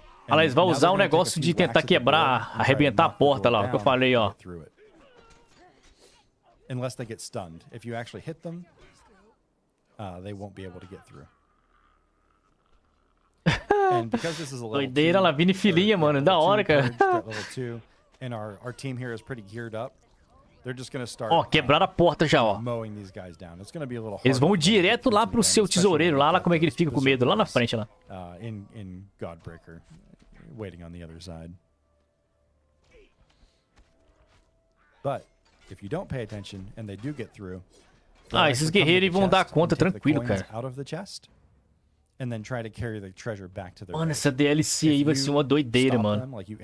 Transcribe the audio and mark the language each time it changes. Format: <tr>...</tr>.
<pt>Ah, eles vão usar um negócio de tentar quebrar, arrebentar a porta lá, que eu falei, ó.</pt> <en>Unless they get stunned. If you actually hit them, they won't be able to get through. And because this is a level</en> <pt>Doideira, Lavigne filhinha, mano, da hora, cara.</pt> <en>And our team here is pretty geared up. They're just going to start.</en> <pt>Ó, quebraram a porta já, ó.</pt> <en>Mowing these guys down. It's going to be a little.</en> <pt>Eles vão direto lá pro seu tesoureiro, lá como é que ele fica com medo, lá na frente lá.</pt> <en>In Godbreaker, waiting on the other side. But if you don't pay attention and they do get through,</en> <pt>ah, esses guerreiros vão dar conta tranquilo, cara.</pt> <en>And then try to carry the treasure back to their</en> <pt>mano, essa DLC aí vai ser uma doideira, mano.</pt>